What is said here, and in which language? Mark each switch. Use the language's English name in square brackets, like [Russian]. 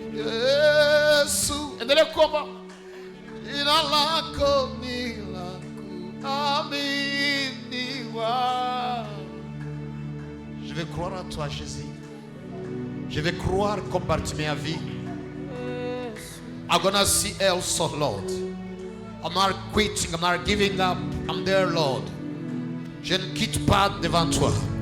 [Swahili] Yesu. Endelea kuomba. Jina lako ni la kuaminiwa. [French] Je vais croire en toi, Jésus. Je vais croire comme Bartimée a vu. [English] I'm gonna see also, Lord. I'm not quitting, I'm not giving up. I'm there, Lord. [French] Je ne quitte pas devant toi.